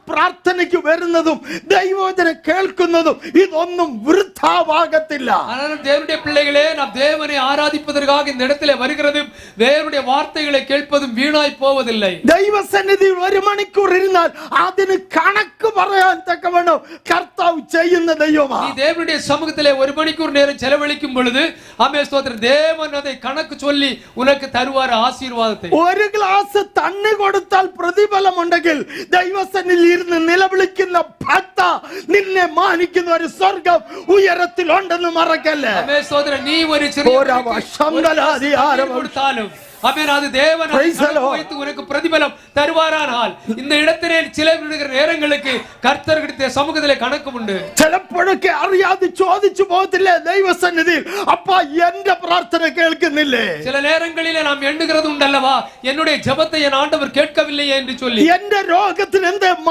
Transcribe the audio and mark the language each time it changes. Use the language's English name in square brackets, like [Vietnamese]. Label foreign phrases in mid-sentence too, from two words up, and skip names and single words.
[Malayalam] പ്രാർത്ഥനയ്ക്ക് വരുന്നതും ദൈവവചനം കേൾക്കുന്നതും ഇതൊന്നും വൃഥാവാകത്തില്ല. [Tamil] தேவனுடைய பிள்ளைகளே, நாம் தேவனை ஆராதிப்பதற்காக இந்த இடத்திலே வருகிறதும் தேவனுடைய வார்த்தைகளை கேட்பதும் வீணாய் போவதில்லை. [Malayalam] ദൈവസന്നിധിയിൽ 1 മണിക്കൂർ ഇരുന്നാൽ അതിന് കണക്ക് പറയാൻ തക്കവണ്ണം കർത്താവ് ചെയ്യുന്ന ദൈവമാണ്. [Tamil] நீ தேவனுடைய சமூகத்திலே 1 மணிக்கூர் நேரம் செலவழிக்கும் பொழுது ஆமென் ஸ்தோத்திரம், தேவன் அதை கணக்கு சொல்லி உனக்கு தருவார் ஆசீர்வாதத்தை. [Malayalam] ഒരു ഗ്ലാസ് തണ്ണി കൊടുത്താൽ പ്രതിഫലം ഉണ്ടെങ്കിൽ ദൈവസന്നിധിയിൽ ഇരുന്ന് നിലവിളിക്കുന്ന ഭക്ത നിന്നെ മാനിക്കുന്ന ഒരു സ്വർഗം ഉയരത്തിലുണ്ടെന്ന് മറക്കല്ലേ. [Tamil] ஆமென் ஸ்தோத்திரம், நீ ஒரு சிறிய கொடுத்தாலும் ஆமென், அது தேவன் வைத்து உனக்கு பிரதிபலம் தருவாரானால் இந்த இடத்திலே சில நேரங்களுக்கு கர்த்தருடைய சமூகத்திலே கணக்கு உண்டு. [Malayalam] ചിലപ്പോഴൊക്കെ അറിയാതെ ചോദിച്ചു പോകത്തില്ലേ ദൈവസന്നിധിയിൽ, അപ്പാ എന്റെ പ്രാർത്ഥന കേൾക്കുന്നില്ലേ? [Tamil] சில நேரங்களிலே நாம் எண்ணுகிறது உண்டல்லவா, என்னுடைய ஜெபத்தை என் ஆண்டவர் கேட்கவில்லையே என்று சொல்லி. [Malayalam] എന്റെ രോഗത്തിന് എന്തേ